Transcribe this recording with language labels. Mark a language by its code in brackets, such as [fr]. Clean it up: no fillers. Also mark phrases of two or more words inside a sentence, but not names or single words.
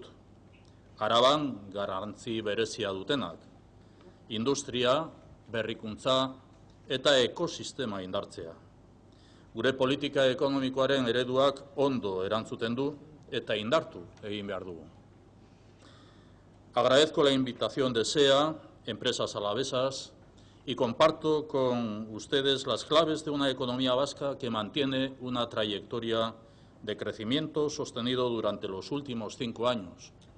[eu] Araban garrantzi berezia dutenak. Industria, berrikuntza eta ekosistema indartzea. Gure politika ekonomikoaren ereduak ondo erantzuten du eta indartu egin behar dugu. [es] Agradezco la invitación de SEA, Empresas Alavesas, y comparto con ustedes las claves de una economía vasca que mantiene una trayectoria de crecimiento sostenido durante los últimos 5 años.